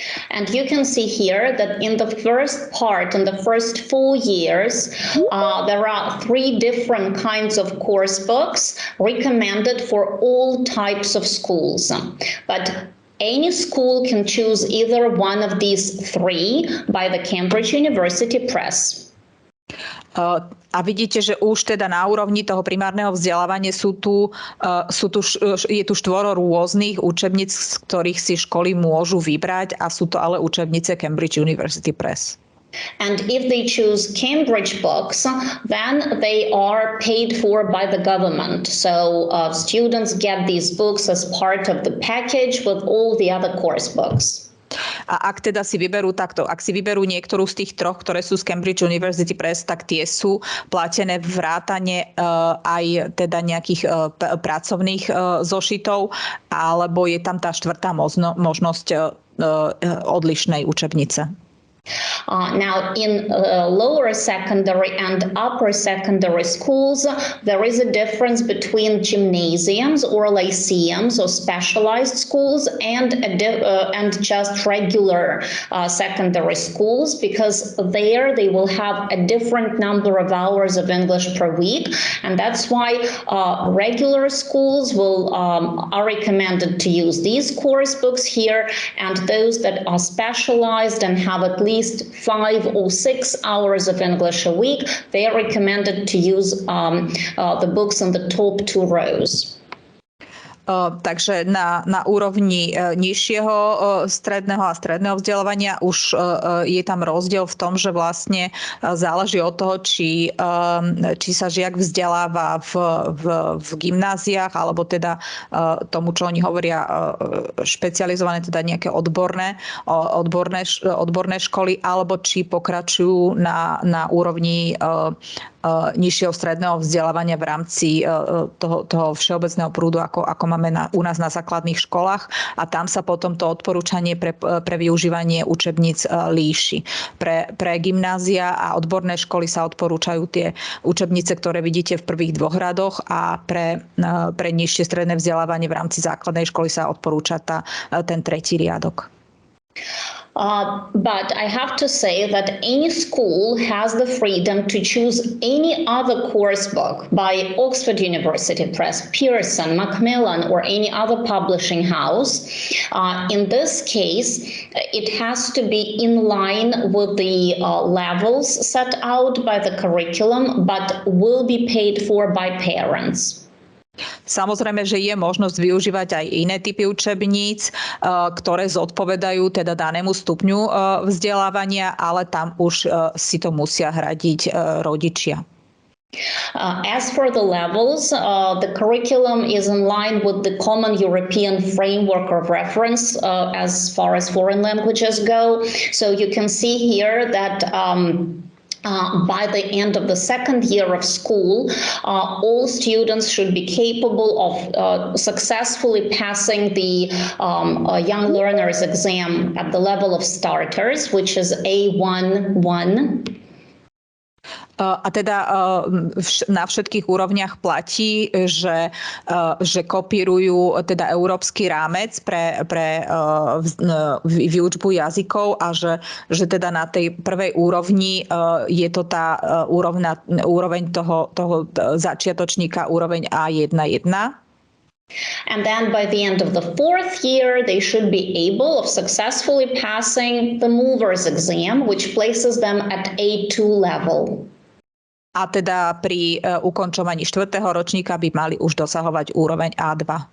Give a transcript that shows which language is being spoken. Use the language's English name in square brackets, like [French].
[English] And you can see here that in the first part, in the first 4 years, there are 3 different kinds of course books recommended for all types of schools. But any school can choose either one of these 3 by the Cambridge University Press. [Slovak] A vidíte, že už teda na úrovni toho primárneho vzdelávania je tu 4 rôznych učebníc, z ktorých si školy môžu vybrať a sú to ale učebnice Cambridge University Press. [English] And if they choose Cambridge books, then they are paid for by the government. So students get these books as part of the package with all the other course books. [Slovak] A ak teda si vyberú takto, ak si vyberú niektorú z tých 3, ktoré sú z Cambridge University Press, tak tie sú platené vrátane aj teda nejakých pracovných zošitov, alebo je tam tá 4. možnosť odlišnej učebnice. [English] Now, in lower secondary and upper secondary schools, there is a difference between gymnasiums or lyceums or specialized schools and just regular secondary schools, because there they will have a different number of hours of English per week, and that's why regular schools are recommended to use these course books here, and those that are specialized and have at least 5 or 6 hours of English a week, they are recommended to use the books in the top 2 rows. [Slovak] Takže na úrovni nižšieho stredného a stredného vzdelávania už je tam rozdiel v tom, že vlastne záleží od toho, či sa žiak vzdeláva v gymnáziách, alebo teda tomu, čo oni hovoria špecializované, teda nejaké odborné školy, alebo či pokračujú na úrovni nižšieho stredného vzdelávania v rámci toho všeobecného prúdu, ako máme u nás na základných školách, a tam sa potom to odporúčanie pre využívanie učebníc líši. Pre gymnázia a odborné školy sa odporúčajú tie učebnice, ktoré vidíte v prvých 2 radoch, a pre nižšie stredné vzdelávanie v rámci základnej školy sa odporúča ten 3. riadok. [English] But I have to say that any school has the freedom to choose any other course book by Oxford University Press, Pearson, Macmillan, or any other publishing house. In this case, it has to be in line with the levels set out by the curriculum, but will be paid for by parents. [Slovak] Samozrejme, že je možnosť využívať aj iné typy učebníc, ktoré zodpovedajú teda danému stupňu vzdelávania, ale tam už si to musia hradiť rodičia. [English] As for the levels, the curriculum is in line with the Common European Framework of Reference as far as foreign languages go. So you can see here that by the end of the 2nd year of school, all students should be capable of successfully passing the Young Learners exam at the level of starters, which is A1-1. [Slovak] A teda na všetkých úrovniach platí, že kopírujú teda európsky rámec pre výučbu jazykov, a že teda na tej prvej úrovni je to tá úroveň toho začiatočníka, úroveň A1-1. [English] And then by the end of the 4th year, they should be able of successfully passing the movers exam, which places them at A2 level. [Slovak] A teda pri ukončovaní 4. ročníka by mali už dosahovať úroveň A2.